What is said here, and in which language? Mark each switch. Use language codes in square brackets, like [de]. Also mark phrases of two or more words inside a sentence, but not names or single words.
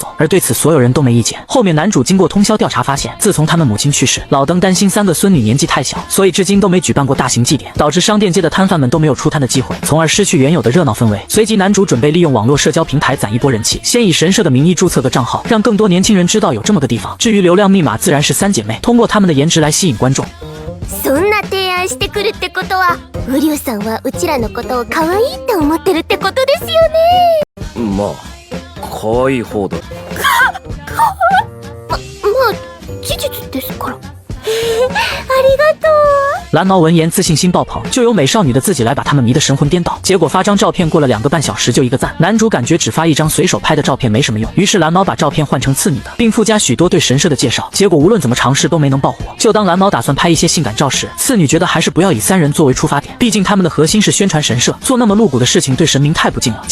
[zh] 而对此所有人都没意见。后面男主经过通宵调查发现，自从他们母亲去世，老登担心3个孙女年纪太小，所以至今都没举办过大型祭典，导致商店街的摊贩们都没有出摊的机会，从而失去原有的热闹氛围。随即男主准备利用网络社交平台攒一波人气，先以神社的名义注册个账号，让更多年轻人知道有这么个地方。至于流量密码，自然是3姐妹通过她们的颜值来吸引观众。 [ja] そんな提案してくるってことは、ウリュウさんはうちらのことを可愛いって思ってるってことですよね。まあ、可愛い方だ。まあ、事実ですから。ありがとう。 [zh] 蓝毛闻言自信心爆棚，就由美少女的自己来把他们迷得神魂颠倒。结果发张照片过了2个半小时就1个赞。男主感觉只发一张随手拍的照片没什么用，于是蓝毛把照片换成次女的，并附加许多对神社的介绍。结果无论怎么尝试都没能爆火。就当蓝毛打算拍一些性感照时，次女觉得还是不要以3人作为出发点，毕竟他们的核心是宣传神社，做那么露骨的事情对神明太不敬了。